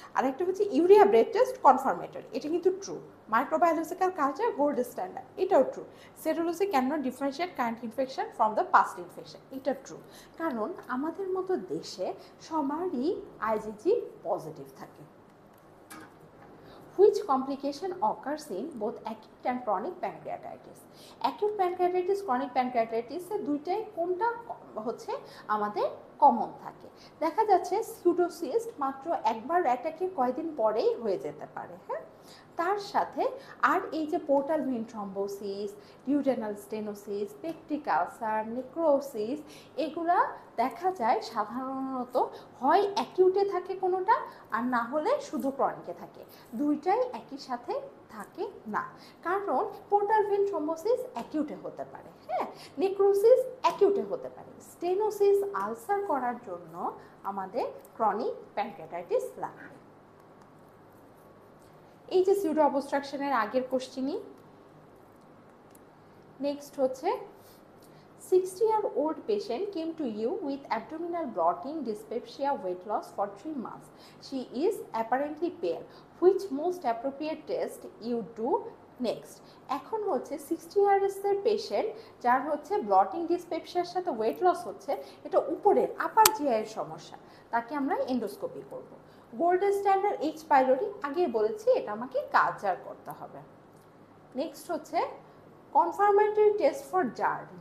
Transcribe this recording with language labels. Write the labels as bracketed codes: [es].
[bn] আর একটা হচ্ছে urea bread test confirmatory, এটা কিন্তু true. Microbiological culture gold standard, এটাও true. [en] Serology can not differentiate current infection from the past infection, এটা true. [bn] কারণ আমাদের মতো দেশে সবারই আইজিজি পজিটিভ থাকে। [en] Which complication occurs in both acute and chronic pancreatitis? [bn] Acute pancreatitis, chronic pancreatitis এর দুইটাই কোনটা হচ্ছে আমাদের কমন থাকে। দেখা যাচ্ছে সিউডোসিস্ট মাত্র একবার অ্যাটাকে কয়েকদিন পরেই হয়ে যেতে পারে। হ্যাঁ, তার সাথে আর এই যে portal when thrombosis, duodenal stenosis, peptic ulcer, necrosis, এগুলা দেখা যায় সাধারণত হয় অ্যাকিউটে থাকে কোনোটা, আর না হলে শুধু ক্রনিকে থাকে, দুইটাই একই সাথে থাকে না। কারণ পোর্টাল ভেন থ্রম্বোসিস অ্যাকিউটে হতে পারে, হ্যাঁ, নেক্রোসিস অ্যাকিউটে হতে পারে, স্টেনোসিস আলসার করার জন্য আমাদের ক্রনিক প্যানক্রিয়াটাইটিস লাগবে। এই যে সিউডো অবস্ট্রাকশনের আগের কোশ্চেনই। নেক্সট হচ্ছে [en] 60-year-old patient came to you with abdominal bloating, dyspepsia, weight loss for 3 months. She is apparently pale. Which most appropriate test you do next? [bn] এখন হচ্ছে 60 ইয়ার্সের পেশেন্ট যার হচ্ছে ব্লটিং ডিসপেপসিয়ার সাথে ওয়েট লস হচ্ছে, এটা উপরের আপার জিআইয়ের সমস্যা, তাকে আমরা এন্ডোস্কোপি করব। গোল্ড স্ট্যান্ডার্ড এইচ পাইলোরি আগে বলেছি, এটা আমাকে কালচার করতে হবে। [en] Next হচ্ছে confirmatory test for GERD.